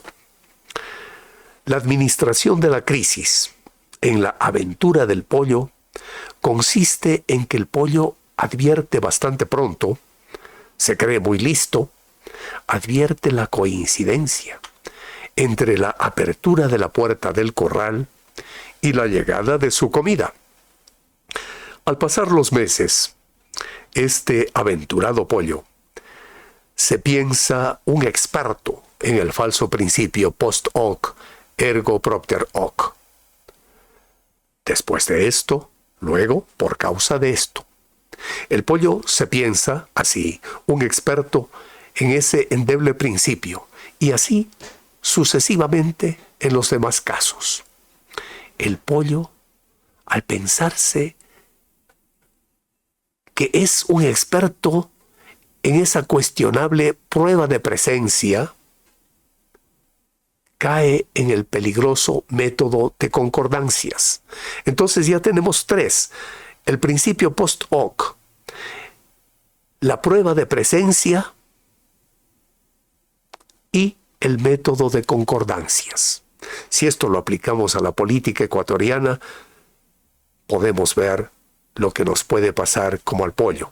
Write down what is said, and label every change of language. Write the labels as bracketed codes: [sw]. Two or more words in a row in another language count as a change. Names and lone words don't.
[es] La administración de la crisis en la aventura del pollo consiste en que el pollo advierte bastante pronto, se cree muy listo, advierte la coincidencia entre la apertura de la puerta del corral y la llegada de su comida. Al pasar los meses, este aventurado pollo se piensa un experto en el falso principio [la] post hoc, ergo propter hoc. [es] Después de esto, luego por causa de esto. El pollo se piensa, así, un experto en ese endeble principio, y así sucesivamente en los demás casos. El pollo, al pensarse que es un experto en esa cuestionable prueba de presencia, cae en el peligroso método de concordancias. Entonces ya tenemos tres: el principio [la] post hoc, [es] la prueba de presencia y el método de concordancias. Si esto lo aplicamos a la política ecuatoriana, podemos ver lo que nos puede pasar como al pollo.